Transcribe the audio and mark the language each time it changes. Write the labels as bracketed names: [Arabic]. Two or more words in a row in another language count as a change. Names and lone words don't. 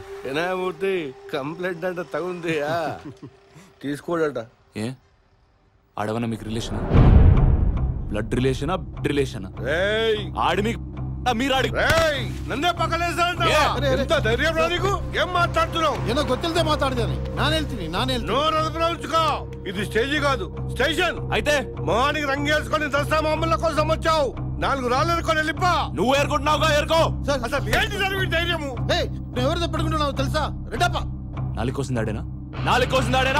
[Telugu] ఏనామూర్తి, కంప్లైంట్ అంటే తగుందియా? తీసుకోడట. ఏ ఆడవన్నా మీకు రిలేషనా? [English] blood relation, blood relation? [Telugu] ఆడి మీకు మీరు ఆడి నన్నే పక్కలేసాడు. ఎంత ధైర్యం రా నీకు? ఏం మాట్లాడుతున్నావు? [Kannada] ಏನೋ ಗೊತ್ತಿಲ್ಲದೆ ಮಾತಾಡ್ದೇನೆ. ನಾನು ಹೇಳ್ತೀನಿ. [Telugu] ఇది స్టేజీ కాదు, స్టేషన్. అయితే మొహానికి రంగేసుకొని దసరా మామూల కోసం వచ్చావు. 4 రాళ్ళు ఎరుకొని వెళ్ళిపా. నువ్వు ఏరుకుంటున్నావుగా, ఏరుకో. అసలు ఏంటి సార్ వీడి ధైర్యము? నువ్వు ఎవరితో పెట్టుకుంటున్నావు తెలుసా? రెడ్డప్ప నాలుగు కోసింది ఆడేనా? నాలుగు కోసింది ఆడేనా?